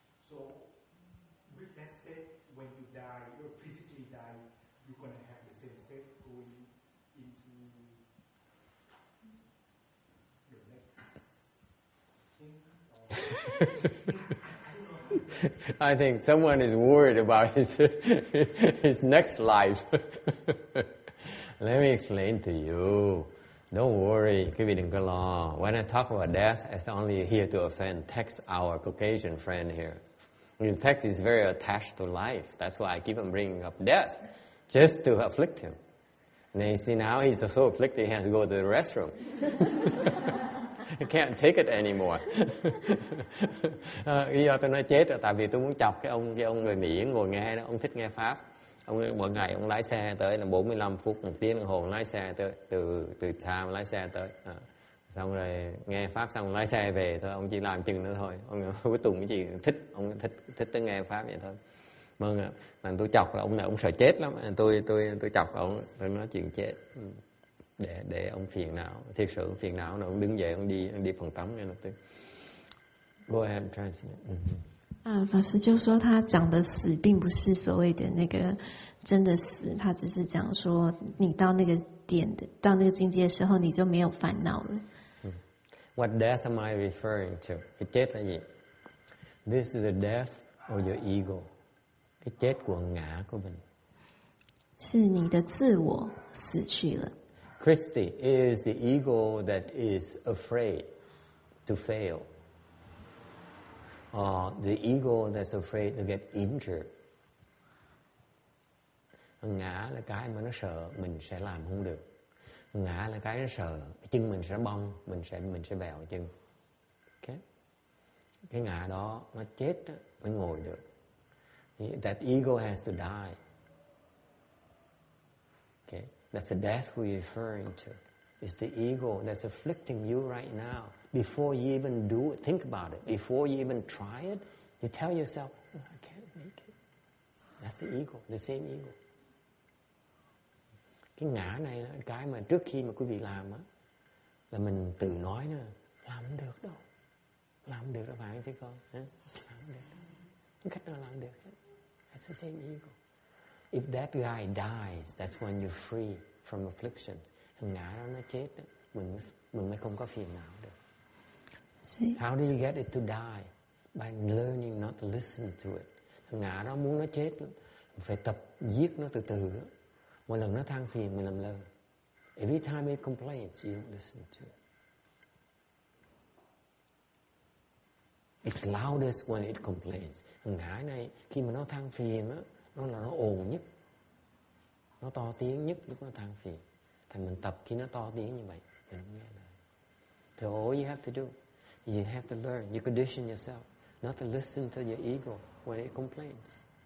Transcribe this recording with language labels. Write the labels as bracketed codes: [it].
[en] So with that state, when you die, you physically die, you're gonna have the same state going into your next thing. I think someone is worried about his next life. Let me explain to you. Don't worry, [vi] quý vị đừng có lo. [en] When I talk about death, it's only here to offend Tex, our Caucasian friend here. Because Tex is very attached to life. That's why I keep on bringing up death, just to afflict him. And you see now he's so afflicted he has to go to the restroom. I can't take it anymore. [vi] Lý do tôi nói chết là tại vì tôi muốn chọc cái ông người Mỹ ngồi nghe đó, ông thích nghe Pháp. Ông mỗi ngày ông lái xe tới là 45 phút, 1 tiếng đồng hồ lái xe tới, từ town lái xe tới. Xong rồi nghe Pháp xong lái xe về thôi, ông chỉ làm chừng nữa thôi. Ông cuối tuần cái gì thích, ông thích tới nghe Pháp vậy thôi. Vâng ạ, mà tôi chọc là ông này ông sợ chết lắm, tôi chọc ông, tôi nói chuyện chết. Để ông phiền não, thiệt sự phiền não nó ông đứng dậy ông đi phòng tắm nghe nó tới. [en] Go ahead and translate. [zh] 法师就说他讲的死并不是所谓的那个真的死，他只是讲说你到那个点的到那个境界的时候你就没有烦恼了。 [en] What death am I referring to? [vi] Cái chết là gì? [en] This is the death of your ego. [vi] Cái chết của ngã của mình. [zh] 是你的自我死去了。 [en] Christi is the ego that is afraid to fail. The ego that's afraid to get injured. [vi] Ngã là cái mà nó sợ mình sẽ làm không được. Ngã là cái nó sợ chân mình sẽ bong, mình sẽ bèo chân. Okay? Cái ngã đó nó chết đó, mới ngồi được. [en] That ego has to die. Okay? That's the death we're referring to. It's the ego that's afflicting you right now. Before you even do it, think about it. Before you even try it, you tell yourself, oh, I can't make it. That's the ego, the same ego. [vi] Cái ngã này là cái mà trước khi mà quý vị làm á, là mình tự nói nữa, làm không được đâu. Làm không được đâu phải chứ con. Làm không được đâu. Không cách nào làm được hết. [en] That's the same ego. If that guy dies, that's when you're free from afflictions. [vi] Thằng ngã đó nó chết đó, mình mới không có phiền não được. [en] How do you get it to die? By learning not to listen to it. [vi] Thằng ngã đó muốn nó chết, phải tập giết nó từ từ. Mỗi lần nó than phiền mình làm lơ. [en] Every time it complains, you don't listen to it. It's loudest when it complains. [vi] Thằng ngã này khi mà nó than phiền á, nó là nó ồn nhất, nó to tiếng nhất lúc nó than phiền. Thành mình tập khi nó to tiếng như vậy, mình không nghe lời. [en] That's all you have to do. You have to learn. You condition yourself not to listen to your ego when it complains.